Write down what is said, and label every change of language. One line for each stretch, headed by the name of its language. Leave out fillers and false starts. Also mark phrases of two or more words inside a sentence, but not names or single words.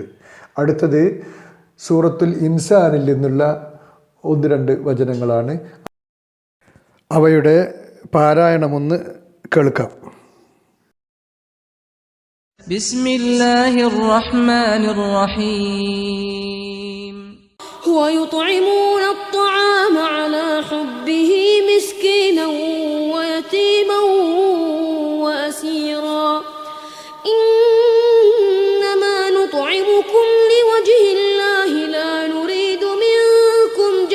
Malayalam: അടുത്തത് സൂറത്തുൽ ഇൻസാനിൽ നിന്നുള്ള 1-2 വചനങ്ങളാണ്. അവയുടെ പാരായണമൊന്ന് കേൾക്കാം.
Arabic: بسم الله الرحمن الرحيم. هو يطعمون الطعام على حبه مسكينا ويتيما وأسيرا إنما نطعمكم لوجه الله لا نريد منكم